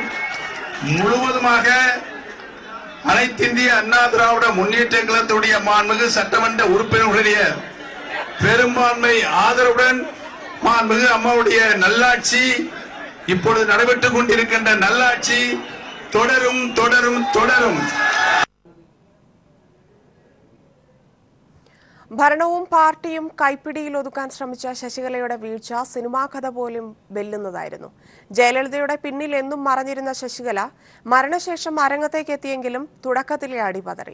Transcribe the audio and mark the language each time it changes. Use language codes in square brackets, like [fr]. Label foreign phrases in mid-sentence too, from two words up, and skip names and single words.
[ta] முழுவதுமாக அனைத்திந்திய அண்ணா திராவிட முன்னேற்ற கழகத்துடைய மாண்புமிகு சட்டமன்ற உறுப்பினர்களுடைய பெரும்பான்மை ஆதரவுடன் மாண்புமிகு அம்மாவுடைய நல்லாட்சி இப்பொழுது நடைபெற்றுக் கொண்டிருக்கின்ற நல்லாட்சி தொடரும் தொடரும் தொடரும். [ml] ഭരണവും പാർട്ടിയും കൈപ്പിടിയിൽ ഒതുക്കാൻ ശ്രമിച്ച ശശികലയുടെ വീഴ്ച സിനിമാ കഥ പോലും വെല്ലുന്നതായിരുന്നു. ജയലളിതയുടെ പിന്നിൽ എന്നും മറഞ്ഞിരുന്ന ശശികല മരണശേഷം അരങ്ങത്തേക്ക് എത്തിയെങ്കിലും തുടക്കത്തിലെ അടിപതറി.